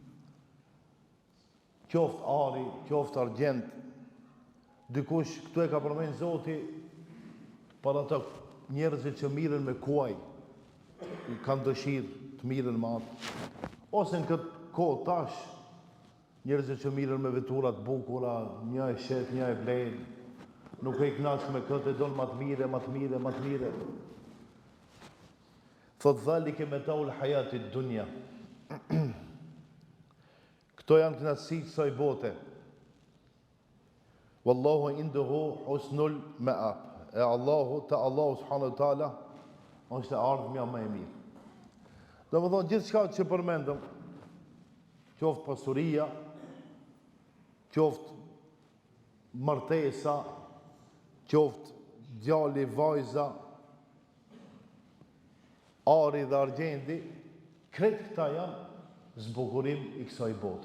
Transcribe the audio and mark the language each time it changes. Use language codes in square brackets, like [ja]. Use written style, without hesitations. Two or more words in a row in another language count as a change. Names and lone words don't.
[sq] Qoftë ari, qoftë argjend, dikush këtu e ka përmendur Zoti për ata njerëzit që mirën me kuaj, kanë dëshirë të mirën me atë, ose në këtë kohë tash, njerëzit që mirën me vetura të bukura, një e shet, një e blen, nuk e kënaqur me këtë, don më të mire, më të mire, më të mire. [ar] Thot ذلك متاع الحياة الدنيا. [sq] Këto janë kënaqësitë kësaj bote. [ar] والله عنده حسن المآب. [sq] Allahu [ar] سبحانه وتعالى [sq] është ardhmja më e mirë. Domethënë gjithçka që përmendëm, qoftë pasuria, qoftë martesa, qoftë djali, vajza, ari dhe argjendi, krejt këta janë zbukurim I kësaj bote.